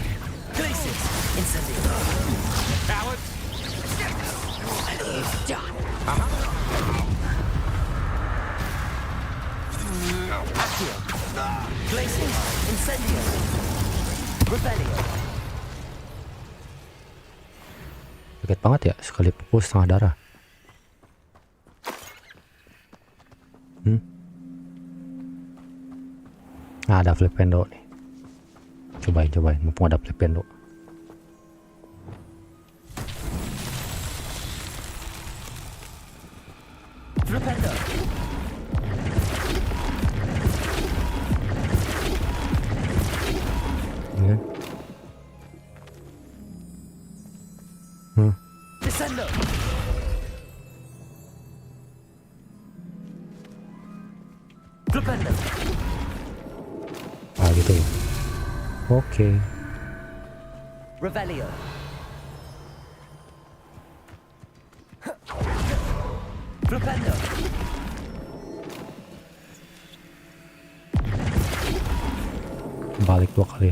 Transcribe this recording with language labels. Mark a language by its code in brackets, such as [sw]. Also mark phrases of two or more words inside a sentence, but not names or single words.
[id] Glacier. Incendio. Coward. Accio. Glacier. Incendio. Revelio. Sakit banget ya, sekali pukul setengah darah. Nah, ada flipendo nih. Cobain, mumpung ada flipendo. Flipendo. Descendo. Flipendo. Ah gitu. Oke. Revelio. Flipendo. Balik 2 kali ya.